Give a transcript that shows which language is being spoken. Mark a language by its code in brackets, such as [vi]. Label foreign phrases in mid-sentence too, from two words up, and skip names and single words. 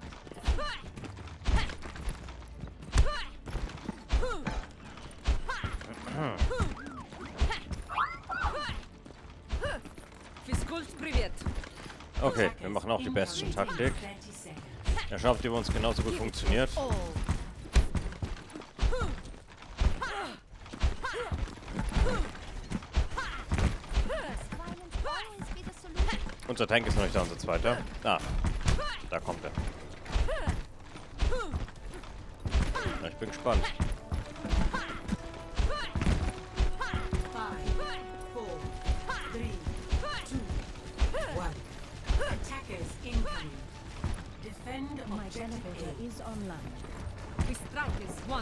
[ru] Физкульт, привет. [de] Okay, wir machen auch die Bastion-Taktik. Ja, schauen, ob die bei uns genauso gut funktioniert. Unser Tank ist noch nicht da, unser zweiter. Ah, da kommt er. Na, ich bin gespannt. 5, 4, 3, 2, 1. [en] Attackers incoming. Defend My objective generator A. is online. We strike is one.